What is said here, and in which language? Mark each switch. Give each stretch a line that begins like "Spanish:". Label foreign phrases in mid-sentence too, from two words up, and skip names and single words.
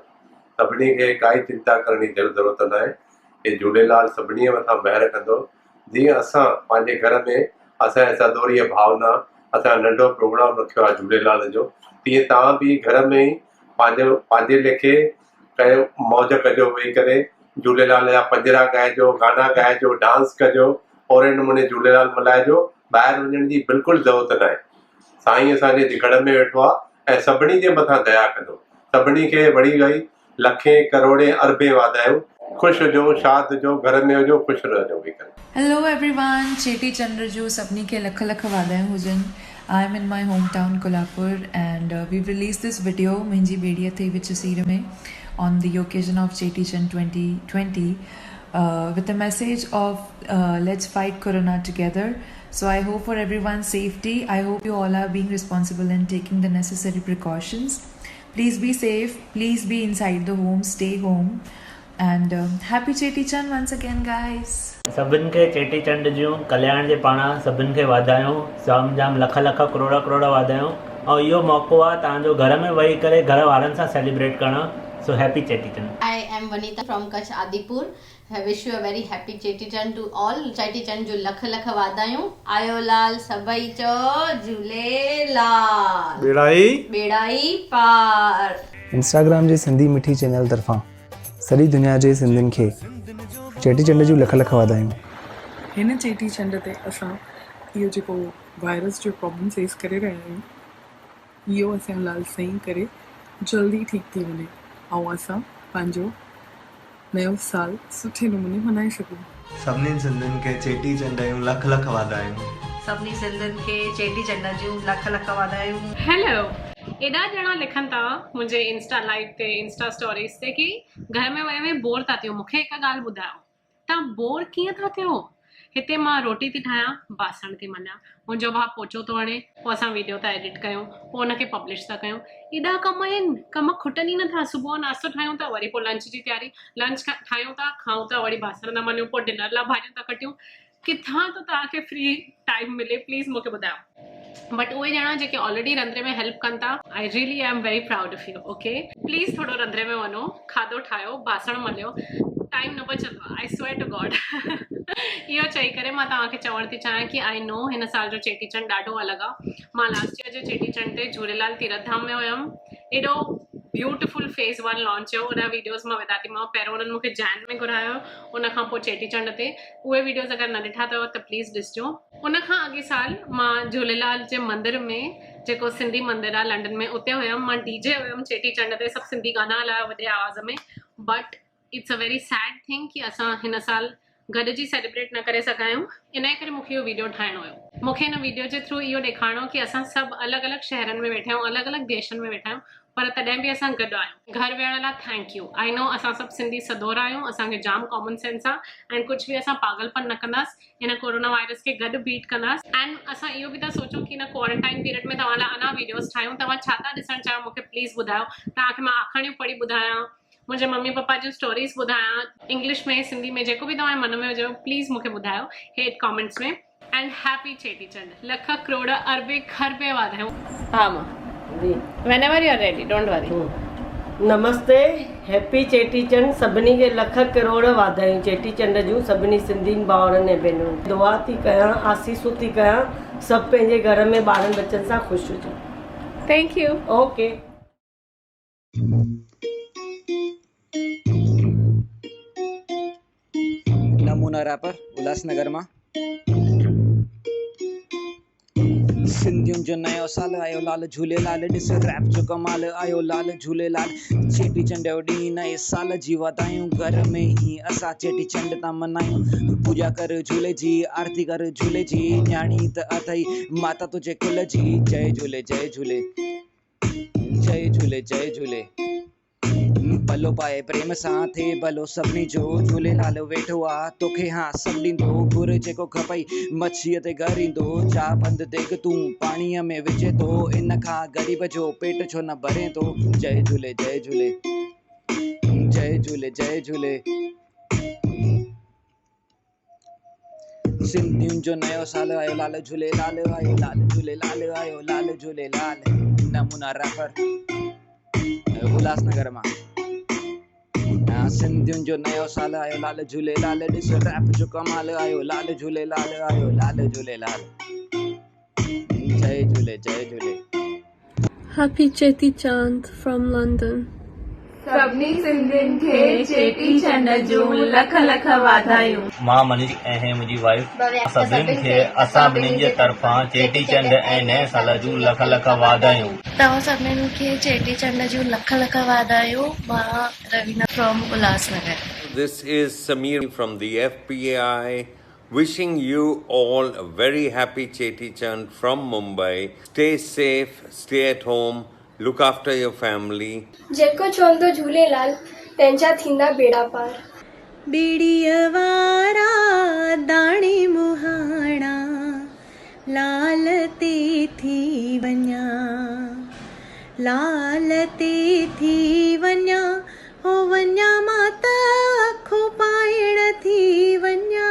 Sindhi: सभिनी खे काई चिंता करण जी ज़रूरत न आहे कि झूलेलाल सभिनी मथां महिर कंदो। जीअं असां पंहिंजे घर में असांजे सदोरीअ भावना असां नंढो प्रोग्राम रखियो आहे झूलेलाल जो, तीअं तव्हां बि घर में ई पंहिंजे लेखे कयो, मौज कजो वेही करे, झूलेलाल जा पंजरा ॻाइजो, गाना ॻाइजो, डांस कजो, ओड़े नमूने झूलेलाल मल्हाइजो। ॿाहिरि वञण जी बिल्कुलु ज़रूरत न आहे। साईं असांजे घर में वेठो आहे ऐं सभिनी जे मथां दया कंदो। सभिनी खे वड़ी वई लखे करोड़े अरबे वाधायूं। ख़ुशि हुजो, शाद हुजो, घर में हुजो, ख़ुशि रहिजो वेही करे।
English: Hello everyone,
Sindhi: चेटी चंड जो सभिनी खे लख लख वाधायूं हुजनि।
English: I am in my home town Kolhapur and we release this video
Sindhi: मुंहिंजी बेड़ीअ ते विच सीर में
English: on the occasion of Cheti Chand 2020 with a message of let's fight Corona together. So I hope for everyone's safety. I hope you all are being responsible and taking the necessary precautions. Please be safe. Please be inside the home. Stay home. And happy Cheti Chand once again, guys.
Sindhi: सभिनि खे चेटी चंड जूं कल्याण जे पाणा सभिनि खे वाधायूं। जाम जाम लख लख करोड़ करोड़ वाधायूं। और इहो मौक़ो आहे तव्हांजो घर में वेही करे घर वारनि सां सेलिब्रेट करणु।
English: So happy Cheti Chand. I am Vanita from Kutch Adipur. I wish you a very happy Cheti Chand to all.
Sindhi: Cheti Chand जो लख लख वाधायूं। आयो लाल सभई चो झूलेलाल। बेड़ाई पार। इंस्टाग्राम जे सिंधी मिठी चैनल तरफ़ां सॼी दुनिया जे सिंधियुनि खे चेटी चंड जूं लख लख वाधायूं। हिन चेटी चंड ते असां इहो जेको वायरस जो
English: problem face
Sindhi: करे रहिया आहियूं, इहो असां लाल सही करे जल्दी ठीक थी वञे ऐं असां पंहिंजो नयो साल सुठे नमूने मनाए सघूं। सभिनी सिंधियुनि खे चेटी चंड जूं लख लख वाधायूं। सभिनी सिंधियुनि खे चेटी चंड जूं लख लख वाधायूं। हेलो, एॾा ॼणा लिखनि था मुंहिंजे इंस्टा लाइव ते, इंस्टा स्टोरीज़ ते कि घर में वही में बोर था थियो। मूंखे हिकु ॻाल्हि ॿुधायो, तव्हां बोर कीअं था थियो? हिते मां रोटी थी ठाहियां, बासण थी मञा, मुंहिंजो भाउ पोचो थो हणे, पोइ असां वीडियो था एडिट कयूं, पोइ हुनखे पब्लिश था कयूं। एॾा कम आहिनि, कम खुटनि ई नथा। सुबुह नाश्तो ठाहियूं था, वरी पोइ लंच जी तयारी, लंच ठाहियूं था, खाऊं था, वरी बासण था मञूं, पोइ डिनर लाइ भाॼियूं था कटियूं। किथां थो तव्हांखे
English: free time
Sindhi: मिले? प्लीज़ मूंखे ॿुधायो। बट उहे ॼणा जेके ऑलरेडी रंधिणे में हेल्प कनि था,
English: I really am very proud of you. ओके,
Sindhi: प्लीज़ थोरो रंधिणे में वञो, खाधो ठाहियो, बासण मलियो, टाइम न बचंदो।
English: I swear to God.
Sindhi: इहो चई करे मां तव्हांखे चवणु थी चाहियां कि
English: I know
Sindhi: हिन साल जो चेटी चंड ॾाढो अलॻि आहे। मां
English: last year
Sindhi: जो चेटी चंड ते झूलेलाल तीरथ धाम में हुयमि। एॾो
English: beautiful phase 1 launch
Sindhi: हुयो। उन वीडियोज़ मां विधा थी मां। पहिरियों उन्हनि मूंखे जैन में घुरायो, उन खां पोइ चेटी चंड ते। उहे वीडियोज़ अगरि न ॾिठा अथव त प्लीज़ ॾिसिजो। उन खां अॻे साल मां झूलेलाल जे मंदर में, जेको सिंधी मंदरु आहे लंडन में, उते हुयमि। मां डीजे हुयमि चेटी चंड ते, सभु सिंधी गाना हलाया वॾे आवाज़ में।
English: but it's a very sad thing
Sindhi: कि असां हिन साल गॾिजी सेलिब्रेट न करे सघा आहियूं। इन करे मूंखे इहो वीडियो ठाहिणो हुयो। मूंखे हिन वीडियो जे थ्रू इहो ॾेखारिणो कि असां सभु अलॻि अलॻि शहरनि में वेठा आहियूं, अलॻि अलॻि देशनि में वेठा आहियूं, पर तॾहिं बि असां गॾु आहियूं। घर वेहण लाइ
English: thank you. I know
Sindhi: असां सभु सिंधी सदोरा आहियूं, असांखे जाम
English: common sense
Sindhi: आहे एंड कुझु बि असां पागलपन न कंदासीं। हिन कोरोना वायरस खे गॾु बीट कंदासीं। एंड असां इहो बि था सोचूं कि हिन
English: quarantine period
Sindhi: में तव्हां लाइ अञा वीडियोज़ ठाहियूं। तव्हां छा था ॾिसणु चाहियो मूंखे प्लीज़ ॿुधायो। तव्हांखे मां आखणियूं पढ़ी ॿुधायां, मुंहिंजे मम्मी पप्पा जूं स्टोरीज़ ॿुधायां, इंग्लिश में, सिंधी में, जेको बि तव्हांजे मन में हुजेव प्लीज़ मूंखे ॿुधायो हेठि कॉमेंट्स में।
English: and happy
Sindhi: चेटी चंड, लख करोड़ अरबे खरबे वाधायूं। हाँ मां जी,
English: Whenever you are ready, don't worry. Namaste, happy Cheti Chand.
Sindhi: सभिनी खे लख करोड़ वाधायूं चेटी चंड जूं। सभिनी सिंधियुनि भाउरनि ऐं भेनरुनि दुआ थी कयां, आसीसूं थी कयां, सभु पंहिंजे घर में ॿारनि बच्चनि सां ख़ुशि हुजो।
English: Thank you. ओके।
Sindhi: नमूना रैपर उल्हासनगर मां। सिंधियुनि जो नयो साल आयो लाल झूलेलाल, ॾिस रैप जो कमाल आयो लाल झूलेलाल। चेटी चंड जो ॾींहुं नए साल जी वाधायूं, घर में ही असां चेटी चंड था मनायूं। पूजा कर झूले जी, आरती कर झूले जी, न्याणी त अथई माता तुझे कुल जी। जय झूले जय झूले जय झूले जय झूले। भलो पाए प्रेम सां थे भलो सभिनी जो, झूलेलाल वेठो आहे तोखे हाँ सभु ॾींदो। घुर जेको खपई मच्छीअ ते घर ईंदो, चा बंदि देग तूं पाणीअ में विझे थो, इन खां ग़रीब जो पेट छो न भरे थो। जय झूले जय झूले जय झूले जय झूले। सिंधियुनि जो नयो साल आयो लाल झूलेलाल, आयो लाल झूलेलाल, आयो लाल झूलेलाल। नमूना रैपर उल्हासनगर मां। सिंधियुनि जो नयो साल आयो लाल झूलेलाल, ॾिस रैप जो कमाल आयो लाल झूलेलाल, आयो लाल झूलेलाल। जय झूले जय झूले।
English: Happy Cheti Chand from London.
Sindhi: सभिनी सिंधियुनि खे चेटीचंड जूं लख लख वाधायूं। मां मनीष ऐं मुंहिंजी वाइफ सभिनी खे असां ॿिन्हिनि जे तरफ़ां चेटीचंड ऐं नए साल जूं लख लख वाधायूं। तव्हां सभिनीनि खे चेटीचंड जूं लख लख वाधायूं। मां रवीना फ्रॉम उल्हासनगर।
English: This is Samir from the FPI wishing you all a very happy Cheti Chand from Mumbai. Stay safe, stay at home, look after your family.
Sindhi: जेको चवंदो झूलेलाल तंहिंजा थींदा बेड़ा पार। बेड़ीअ वारा दाणे मुहाणा लाल ते थी वञा, लाल ते थी वञा, हो वञा माता अखो पाइण थी वञा।